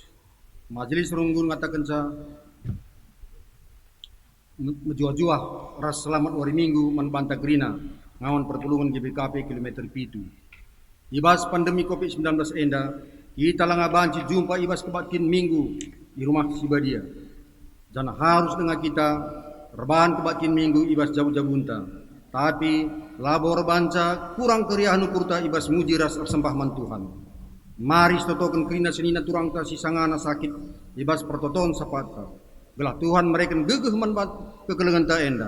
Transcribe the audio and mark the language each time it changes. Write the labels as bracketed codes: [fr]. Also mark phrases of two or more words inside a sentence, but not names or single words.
[btx] Majelis runggun ngatakan sa menjuah-juah ras selamat wari minggu man bantai gerina ngawan perpulungan GBKP kilometer pitu. Ibas pandemi COVID-19 enda, kita langa banci jumpa ibas kebatin minggu [id] di rumah [btx] sibadia. [id] Jangan harus dengan kita rebahan [btx] kebatin minggu ibas jauh-jauhunta. Tapi labor banca kurang keriah nukurta ibas muji ras sembahman Tuhan. Mari stotokan kerina senina turang ta sisangana sakit ibas pertoton sapata. Belah Tuhan mereka gegeh manbat kegelengan ta enda.